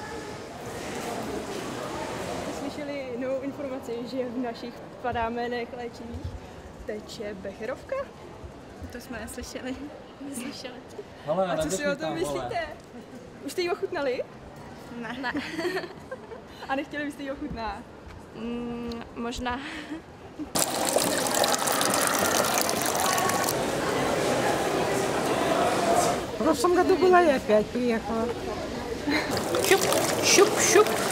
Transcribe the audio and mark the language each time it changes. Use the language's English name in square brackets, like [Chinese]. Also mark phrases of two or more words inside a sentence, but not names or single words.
[Czech] Slyšeli novou informaci, že v našich padámenech léčivých teče becherovka? To jsme neslyšeli. Neslyšeli. Hele, A co si o tom myslíte? Už jste ji ochutnali? Ne. A nechtěli byste ji ochutnat? Možná. [Russian] В прошлом году была и опять приехала. Щуп, щуп, щуп.